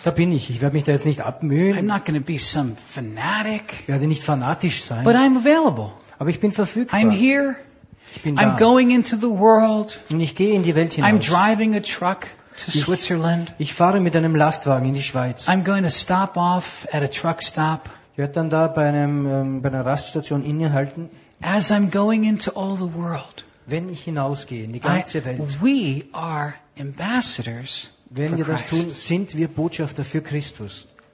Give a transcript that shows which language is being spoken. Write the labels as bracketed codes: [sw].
[de] Da bin ich. Ich werde mich da jetzt nicht abmühen. [en] I'm not going to be some fanatic. [de] Ich werde nicht fanatisch sein. [en] But I'm available. [de] Aber ich bin verfügbar. [en] I'm here. [de] Ich bin da. [en] I'm going into the world. [de] Und ich gehe in die Welt hinaus. [en] I'm driving a truck to Switzerland. [de] Ich fahre mit einem Lastwagen in die Schweiz. [en] I'm going to stop off at a truck stop. [de] Ich werde dann da bei einer Raststation innehalten. [en] As I'm going into all the world. [de] Wenn ich hinausgehe in die ganze Welt. [en] We are ambassadors. [de] Wenn wir das tun, sind wir Botschafter für Christus.